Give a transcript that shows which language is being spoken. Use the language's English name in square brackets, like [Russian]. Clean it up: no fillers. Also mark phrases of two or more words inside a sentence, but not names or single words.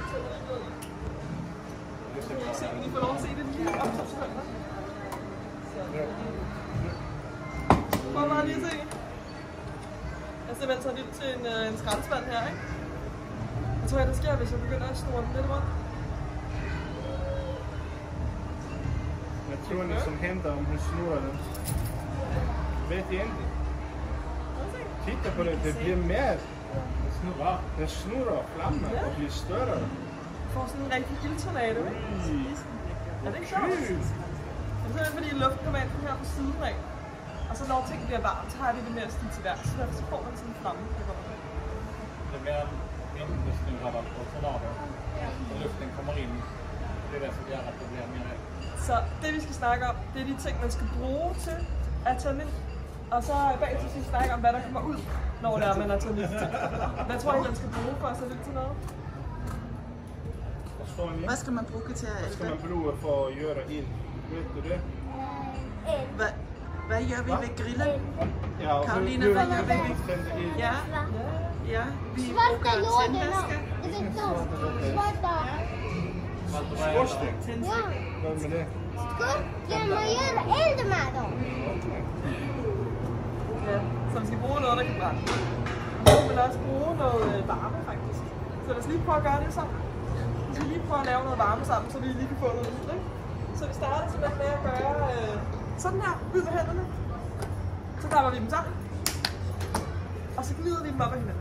[Danish] Så kan I se, I får lov at se det lige op til sekunder. Prøv bare lige at se. Jeg simpelthen tager lidt til en skraldespand her, ikke? Jeg tror, det sker, hvis jeg begynder at snurre den lidt rundt. [Swedish] Hvad tror ni som händer om hun snurrar den? Vet jag inte. Titta på det, det blir mer. Den snurrar och flammar och blir större. [Danish] Du får sådan en rigtig ildtornado, ikke? Er det ikke sjovt? Det er simpelthen fordi luften kommer ind her på siden af. Og så når ting bliver varmt, så har det det med at stige til vejr. Så derfor får man sådan en flamme, der kommer ind. [Swedish] Det är mer vindesnurrar och tornader. Så luften kommer in. Det är det som gör att det blir mer. [Danish] Så det vi skal snakke om, det er de ting, man skal bruge til at tænde ind. Og så bagefter skal vi snakke om, hvad der kommer ud, når det er, man er tændt ind til. Hvad tror I, man skal bruge for at sætte ind til noget? Hvad skal man bruge til at Hvad skal man bruge for at gøre ild? Ved du det? Hvad gør vi ved grillen? Ja, Karoline, hvad gør vi? Ja, vi bruger tændvasker. Skorsten? Hvad med det? [Swedish] Kan man göra eld med dem? [Danish] Ja, så vi skal bruge noget, der kan brænde. Vi vil også bruge noget varme, faktisk. Så lad os lige prøve at gøre det sammen. Vi skal lige prøve at lave noget varme sammen, så vi lige kan få noget ud, ikke? Så vi starter simpelthen med at gøre sådan her, ud med hænderne. Så klapper vi dem sammen. Og så glider vi dem op ad hinanden.